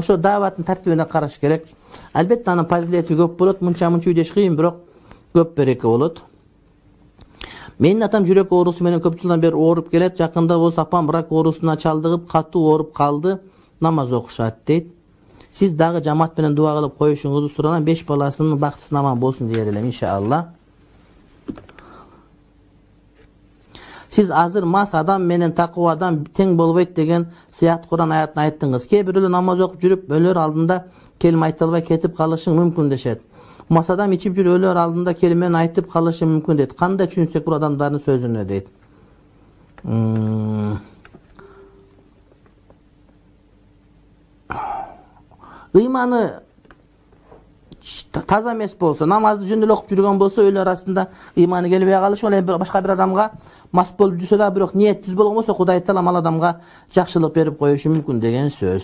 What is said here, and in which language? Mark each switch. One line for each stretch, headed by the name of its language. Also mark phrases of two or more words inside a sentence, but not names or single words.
Kyrgyz: Ошо дааваттын тартибине караш керек. Албетте анын фазилети көп болот, мынча үйдөш кыйын, бирок көп береке болот. Менин атам жүрөк оорусу менен көп жылдан бери ооруп келет. Жакында болсо апам рак оорусуна чалдыгып, катуу ооруп калды. Намаз окушат дейт. Сиз дагы жамаат менен дуа кылып коюшуңузду суранам. 5 баласынын бактысы аман болсун дей элем иншалла. Сиз азыр мас адам менен такыба адам тең болбойт деген сыят Куран аятын айттыңыз. Кээ бирөөлөр намаз окуп жүрүп өлөр алдында келме айта албай кетип калышың мүмкүн дешет. Мас адам ичип жүрүп өлөр алдында келмени айтып калышы мүмкүн дейт. Кандай түшүнсөк бул адамдардын сөзүнө дейт. Ыйманы таза эмес болсо, намазды жөн эле окуп жүргөн болсо, өлө арасында ыйманы келбей калышы, ал эми башка бир адамга мас болуп жүрсө да, бирок ниет түз болгон болсо, Кудай таалам ал адамга жакшылык берип коюшу мүмкүн деген сөз.